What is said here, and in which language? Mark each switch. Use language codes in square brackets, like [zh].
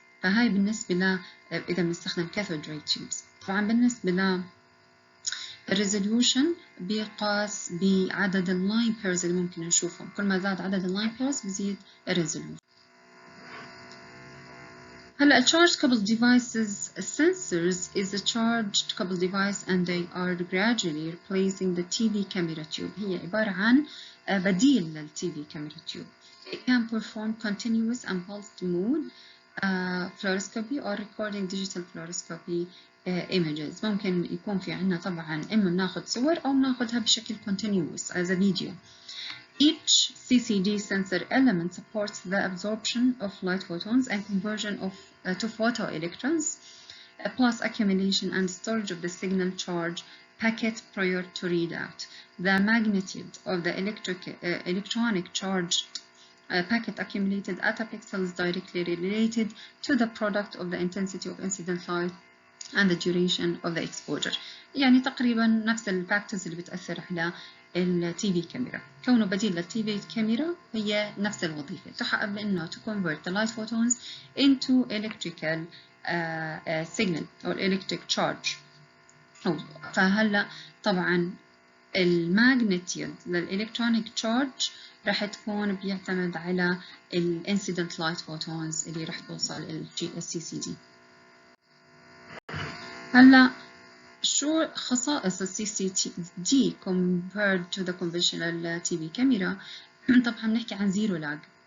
[ar] فهاي بالنسبة ل إذا بنستخدم cathode ray tubes. طبعا بالنسبة ل الريزوليوشن بيقاس بعدد اللاين بيرز اللي ممكن نشوفهم، كل ما زاد عدد اللاين بيرز بزيد الريزوليوشن. [en] هلا charged coupled devices sensors is a charged coupled device and they are gradually replacing the TV camera tube. [ar] هي عبارة عن بديل لل TV camera tube. [en] It can perform continuous and pulsed mode fluoroscopy or recording digital fluoroscopy images. [ar] ممكن يكون في عنا طبعا إما بناخد صور أو بناخدها بشكل [en] continuous as a video. Each CCD sensor element supports the absorption of light photons and conversion to photoelectrons, plus accumulation and storage of the signal charge packet prior to readout. The magnitude of the electronic charged packet accumulated at a pixel is directly related to the product of the intensity of incident light and the duration of the exposure. [ar] يعني تقريبا نفس الفاكتورز اللي بتأثر على التي في كاميرا. كونه بديل للتي في كاميرا هي نفس الوظيفة، تحقق بأنه [en] to convert the light photons into electrical signal or electric charge. [ar] فهلا طبعا الماجنتيود للإلكترونيك تشارج راح تكون بيعتمد على الانسيدنت لايت فوتونز اللي راح توصل السي سي دي. هلا شو خصائص السي سي دي [en] compared to the conventional TV camera؟ [ar] طبعا نحكي عن زيرو لاج.